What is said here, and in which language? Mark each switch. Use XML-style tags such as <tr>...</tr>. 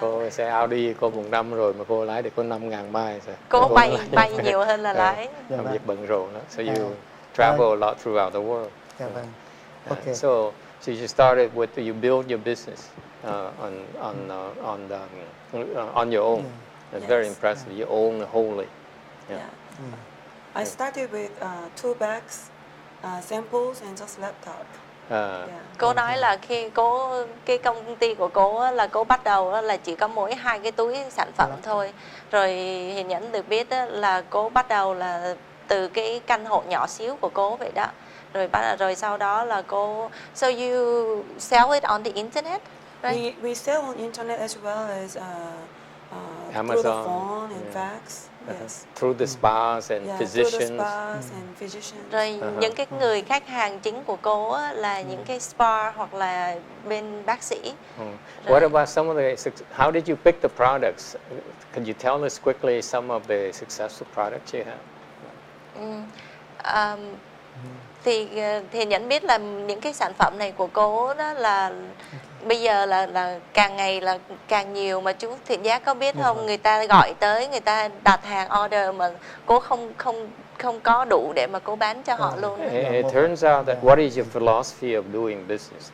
<vi>Cô xe Audi cô cũng 5 rồi mà cô lái được có 5.000 miles rồi. Cô bay nhiều hơn là lái. Làm việc bận rộn đó.</vi> <en>So you travel a lot throughout the world. Okay. So you started with you build your business on your own. It's very impressive. You own wholly. Yeah. I started with 2 bags, samples and just laptop.</en> <vi>Cô nói là khi cái công ty của cô là cô bắt đầu là chỉ có mỗi 2 cái túi sản phẩm thôi. Rồi Hiền Nhẫn được biết là cô bắt đầu là từ cái căn hộ nhỏ xíu của cô vậy đó. Rồi sau đó là cô</vi> <en>so you sell it on the internet, right? We sell on internet as well as Amazon, through the phone and fax. Yes. Through the spas and physicians.</en> <vi>Rồi những cái người khách hàng chính của cô là những cái spa hoặc là bên bác sĩ.</vi> <en>What about some of the? How did you pick the products? Can you tell us quickly some of the successful products you have?</en> <vi>Thì Nhẫn biết là những cái sản phẩm này của cô đó là bây giờ là càng ngày là càng nhiều, mà chú Thiện Giác có biết không, người ta gọi tới, người ta đặt hàng order mà cô không có đủ để mà cô bán cho họ luôn.</vi> <en>It turns out that what is your philosophy of doing business?</en>